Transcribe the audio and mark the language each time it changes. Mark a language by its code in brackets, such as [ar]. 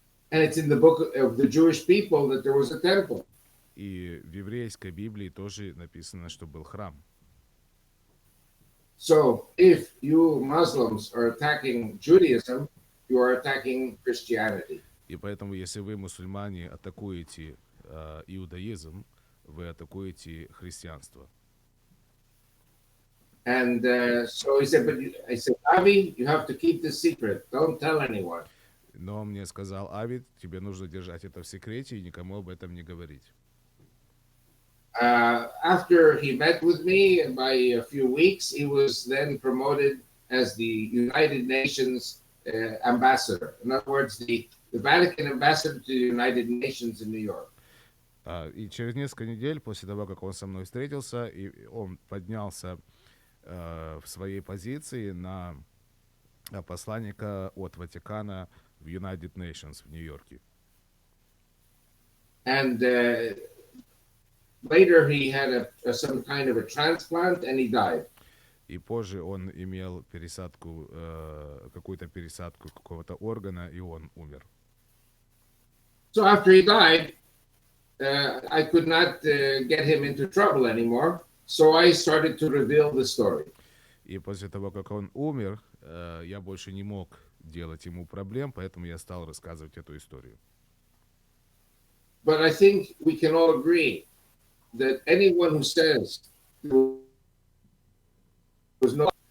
[en] And it's in the book of the Jewish people that there was a temple. [ru] И в еврейской Библии тоже написано, что был храм. [en] So if you Muslims are attacking Judaism, you are attacking Christianity. [ru] И поэтому, если вы, мусульмане, атакуете иудаизм, вы атакуете христианство. [en] And so he said, I said, Avi, you have to keep this secret. Don't tell anyone. [ru] Но мне сказал Авид, тебе нужно держать это в секрете и никому об этом не говорить. [en] After he met with me, by a few weeks, he was then promoted as the United Nations ambassador. In other words, the Vatican ambassador to the United Nations in New York. [ru] И через несколько недель после того, как он со мной встретился, и он поднялся в своей позиции на посланника от Ватикана в United Nations в Нью-Йорке. [en] And later he had some kind of a transplant and he died. [ru] И позже он имел пересадку, какую-то пересадку какого-то органа, и он умер. [en] So after he died, I could not get him into trouble anymore, so I started to reveal the story. [ru] И после того, как он умер, я больше не мог делать ему проблем, поэтому я стал рассказывать эту историю. [en] But I think we can all agree that anyone who says there was no